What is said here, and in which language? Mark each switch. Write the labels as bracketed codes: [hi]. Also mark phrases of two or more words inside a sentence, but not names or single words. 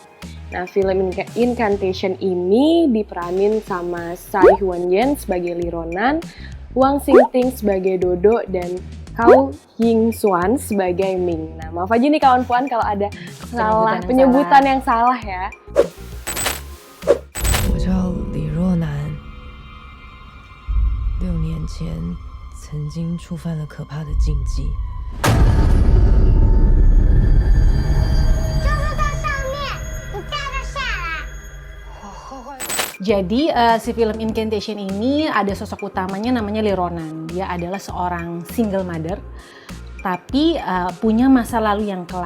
[id] Nah, film Incantation ini diperanin sama Tsai Huan-yen sebagai Lee Ronan, Wang Xingting sebagai Dodo, dan Kau Ying Xuan sebagai Ming. Nah, maaf aja nih kawan Puan kalau ada penyebutan yang salah ya. [zh] 我叫李若男，6年前曾经触犯了可怕的禁忌。 [id] Jadi si film Incantation ini ada sosok utamanya namanya Lee Ronan. Dia adalah seorang [en] single mother, [id] tapi punya masa lalu yang kelam.